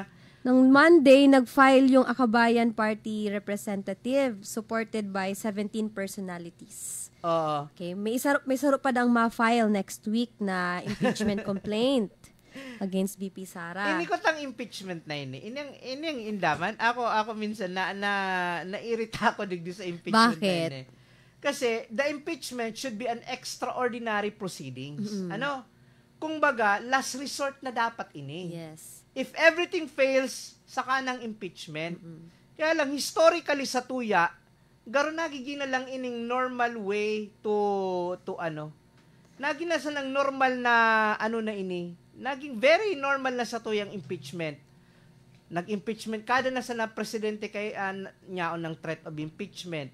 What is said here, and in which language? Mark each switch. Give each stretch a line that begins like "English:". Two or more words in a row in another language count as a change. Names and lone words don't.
Filipino: Nung Monday, nag-file yung Akabayan Party representative
English: supported by 17 personalities.
Filipino: Oo.
Bikol: Okay, may saro pa dang ma-file
English: next week
Bikol: na
English: impeachment complaint. against VP Sara.
Bikol: Ini ko tang impeachment na ini. Inyang indaman. Ako minsan nairita ako digdi sa impeachment Bakit? na ini.
English: Kasi the impeachment should be an extraordinary proceedings.
Bikol: Kung baga,
English: last resort
Bikol: na dapat ini.
English: Yes. If everything fails,
Bikol: saka ng impeachment. Kaya lang, historically sa tuya, garo nagiging na lang ining
English: normal way to
Bikol: naging nasa lang normal na na ini. Naging
English: very normal
Bikol: na sa tuyang impeachment. Nag-impeachment kada na sa na presidente kay nyaon ng
English: threat of impeachment.